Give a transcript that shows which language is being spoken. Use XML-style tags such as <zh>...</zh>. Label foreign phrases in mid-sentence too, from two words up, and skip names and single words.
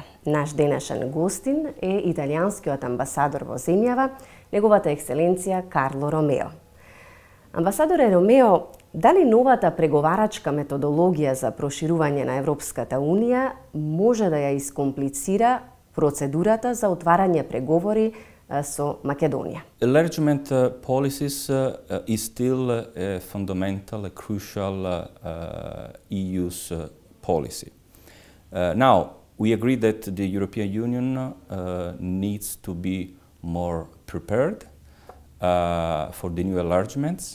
<mk>Наш денешен гостин е италијанскиот амбасадор во земјава, неговата екселенција Карло Ромео. Амбасадоре Ромео, дали новата преговарачка методологија за проширување на Европската Унија може да ја искомплицира процедурата за отварање преговори со Македонија?</mk> <en>Enlargement policies is still a fundamental, a crucial EU's policy. Now, we agree that the European Union needs to be more prepared for the new enlargements.</en>